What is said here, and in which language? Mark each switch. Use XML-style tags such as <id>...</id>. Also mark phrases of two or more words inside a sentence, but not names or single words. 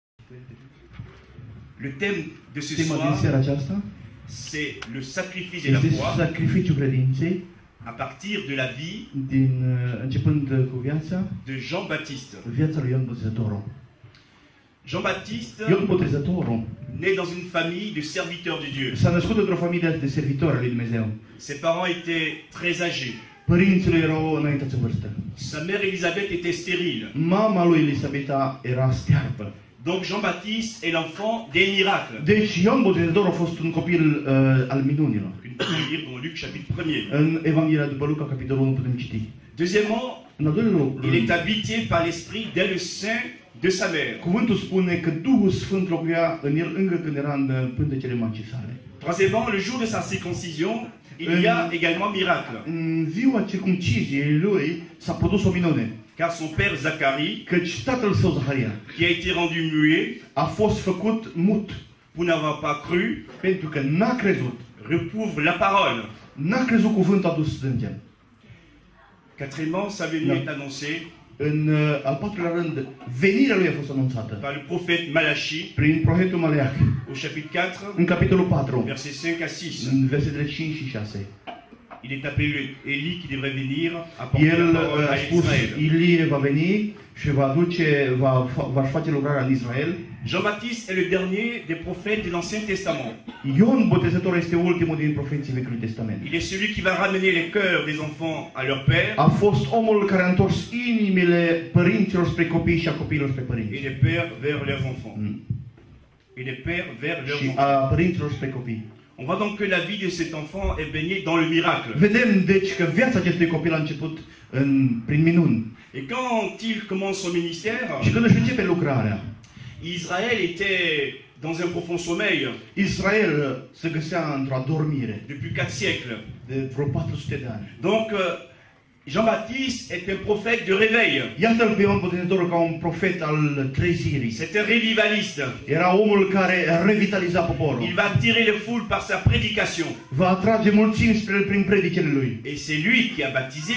<fr>Le thème de ce</fr> <ro>Tema din</ro> <fr>soir,</fr> <ro>seara aceasta</ro> <fr>c'est le sacrifice de la</fr> <ro>este</ro> <fr>foi</fr> <ro>sacrificiul credinței,</ro> <fr>à partir de la vie</fr> <ro>începând cu viața</ro> <fr>Jean-Baptiste.</fr> <ro>lui Ioan Botezătorul.</ro> <fr>Jean-Baptiste,</fr> <ro>Ioan Botezătorul</ro> <fr>né dans une famille de serviteurs de Dieu.</fr> <ro>s-a născut într-o familie de servitori al lui Dumnezeu.</ro> <fr>Ses parents étaient très âgés.</fr> <ro>Părinții lui erau înaintați în vârstă.</ro> <fr>Sa mère Elisabeth était stérile.</fr> <ro>Mama lui Elisabeta era stearpă.</ro> <fr>Donc Jean-Baptiste est l'enfant des miracles.</fr> <ro>Deci Ioan Botezătorul a fost un copil al minunilor.</ro> <fr>Nous pouvons lire dans Luc chapitre 1er.</fr> <ro>În Evanghelia după Luca, capitolul 1, putem citi.</ro> <fr>Deuxièmement,</fr> <ro>În al doilea loc,</ro> <fr>il est habité par l'esprit dès le sein de sa mère.</fr> <ro>cuvântul spune că Duhul Sfânt locuia în el încă când era în pântecele macii sale.</ro> <fr>Troisièmement, le jour de sa circoncision, il y a également miracle.</fr> <ro>În ziua circumciziei lui s-a produs o minune.</ro> <fr>Car son père Zacharie,</fr> <ro>Căci tatăl său, Zaharia,</ro> <fr>qui a été rendu muet</fr> <ro>a fost făcut mut</ro> <fr>pour n'avoir pas cru,</fr> <ro>pentru că n-a crezut.</ro> <fr>recouvre la parole.</fr> <ro>N-a crezut cuvântul adus sânge.</ro> <fr>Quatrièmement, sa venue est annoncée</fr> <ro>În al patrulea rând, venirea lui a fost anunțată</ro> <fr>par le prophète Malachi</fr> <ro>prin profetul Maleac,</ro> <fr>au chapitre 4,</fr> <ro>în capitolul 4,</ro> <fr>versets 5 à 6.</fr> <ro>în versetele 5 și 6.</ro> <fr>Il est appelé Élie qui devrait venir apporter</fr> <ro>El</ro> <fr>la parole</fr> <ro>a</ro> <fr>à</fr> <ro>spus,</ro> <fr>Israël.</fr> <ro>Ilie va veni și va face lucrarea în Israel.</ro> <fr>Jean-Baptiste est le dernier des prophètes de l'Ancien Testament.</fr> <ro>Ion Botezătorul este ultimul din profeții Vechiului Testament.</ro> <fr>Il est celui qui va ramener les cœurs des enfants à leur père</fr> <ro>A fost omul care a întors inimile părinților spre copii și a copiilor spre</ro> <fr>et</fr> <ro>părinți.</ro> <fr>les pères vers leurs enfants. Et les pères vers leurs</fr> <ro>Și a</ro> <fr>enfants.</fr> <ro>părinților spre copii.</ro> <fr>On voit donc que la vie de cet enfant est baignée dans le miracle.</fr> <ro>Vedem deci că viața acestui copil a început prin minuni.</ro> <fr>Et quand il commence son ministère,</fr> <ro>Și când își începe lucrarea,</ro> <fr>Israël était dans un profond sommeil</fr> <ro>Israel se găsea într-o adormire</ro> <fr>depuis 4 siècles.</fr> <ro>de vreo 400 de ani.</ro> <fr>Donc Jean-Baptiste est un prophète de réveil.</fr> <ro>Iată-l pe Ioan Botezătorul ca un profet al trezirii.</ro> <fr>C'est un revivaliste.</fr> <ro>Era omul care revitaliza poporul.</ro> <fr>Il va attirer les foules par sa prédication.</fr> <ro>Va atrage mulțimi prin predicele lui.</ro> <fr>Et c'est lui qui a baptisé</fr>